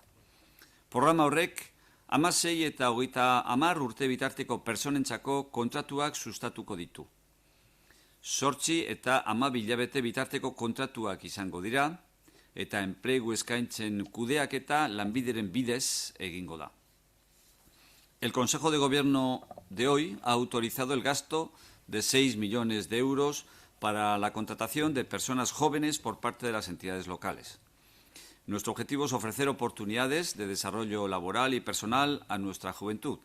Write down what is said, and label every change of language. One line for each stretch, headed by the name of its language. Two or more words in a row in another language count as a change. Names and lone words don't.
Basque: Programa horrek 16 eta 30 urte bitarteko personentzako kontratuak sustatuko ditu. 8 eta 12 hilabete bitarteko kontratuak izango dira, eta enplegu eskaintzen kudeaketa lanbideren bidez egingo da.
Spanish: El Consejo de Gobierno de hoy ha autorizado el gasto de 6 millones de euros para la contratación de personas jóvenes por parte de las entidades locales. Nuestro objetivo es ofrecer oportunidades de desarrollo laboral y personal a nuestra juventud.